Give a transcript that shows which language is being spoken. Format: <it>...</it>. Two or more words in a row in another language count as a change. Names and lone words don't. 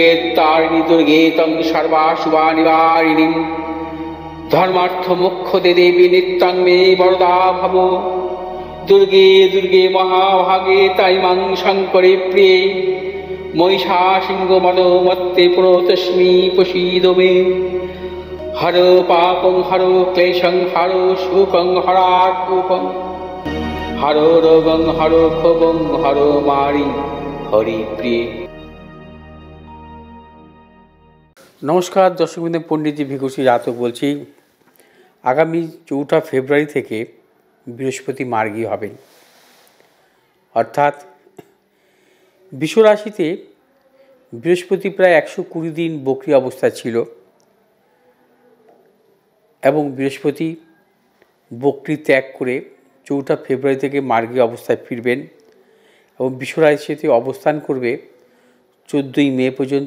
<sa>तारिणी दुर्गे तं सर्वाशुभानिवारिणीं धर्मार्थ मोक्षदे देवी नित्यं मे वरदा भव दुर्गे दुर्गे महाभागे ताइमां शङ्करे प्रिये महिषासिंहमदोमत्ते प्रणतोऽस्मि प्रसीद मे हर पापं हर क्लेशं हर शोकं हरात्मकं हर रोगं हर क्षोभं हर मारि हरि प्रिय।</sa> <bn>নমস্কার দর্শকবৃন্দ, পণ্ডিতজি ভিকুসি জাতক বলছি। আগামী 4 ফেব্রুয়ারি থেকে বৃহস্পতি মার্গী হবেন, অর্থাৎ বিশ্বরাশিতে বৃহস্পতি প্রায় 120 দিন বক্রী অবস্থা ছিল এবং বৃহস্পতি বক্রী ত্যাগ করে 4 ফেব্রুয়ারি থেকে মার্গী অবস্থায় ফিরবেন এবং বিশ্বরাশিতে অবস্থান করবে 14ই মে পর্যন্ত।</bn>